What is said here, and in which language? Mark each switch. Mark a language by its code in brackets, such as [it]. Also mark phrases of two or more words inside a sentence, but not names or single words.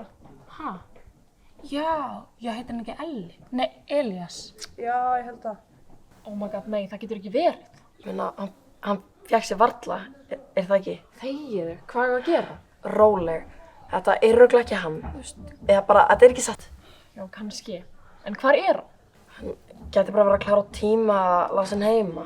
[is] Ha? Já, heitir hann ekki Elli? Nei, Elías. Já, ég held það. [en] Oh my god, [is] nei, það getur ekki verið. Ég meina, hann fékk sér varla, er það ekki? Þegiðu, hvað er að gera? Róleg, þetta er örugglega ekki hann, eða bara, þetta er ekki satt. Já, kannski. En hvar er hann? Hann gæti bara verið að klára á tíma að láta hann heima.